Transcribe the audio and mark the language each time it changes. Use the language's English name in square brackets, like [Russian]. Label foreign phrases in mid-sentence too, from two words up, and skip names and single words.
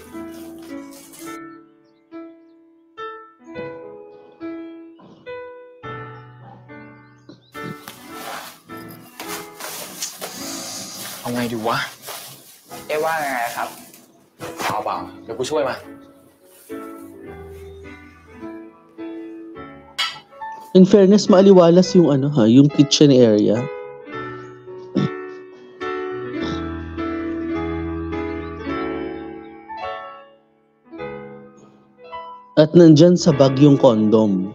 [Thai] เอาไงดีวะ ว่าไงครับ เปล่าเดี๋ยวกูช่วยมา [English] In fairness, [Filipino] maaliwalas yung yung kitchen area. At nandyan sa bag yung condom.